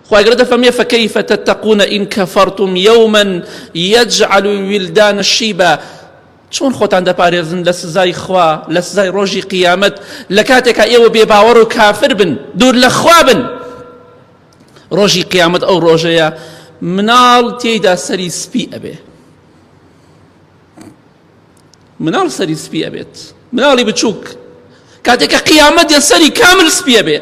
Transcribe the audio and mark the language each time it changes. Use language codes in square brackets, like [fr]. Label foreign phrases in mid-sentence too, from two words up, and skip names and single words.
[ar] وأقرأ فمي فكيف تتقون إن كفرتم يوما يجعل الولدان الشيبا. [ckb] چۆن خۆتان دەپارێزن لە سزای خوا لە سزای ڕۆژی قیامەت لە کاتێکە ئێوە بێباوەڕ و کافر بن دوور لە خوا بن. ڕۆژی قیامەت ئەو ڕۆژەیە مناڵ تێیدا سەری سپی ئەبێ، مناڵ سەری سپی ئەبێت، مناڵی بچووک کاتێکە قیامەت دێن سەری کامل سپی ئەبێ.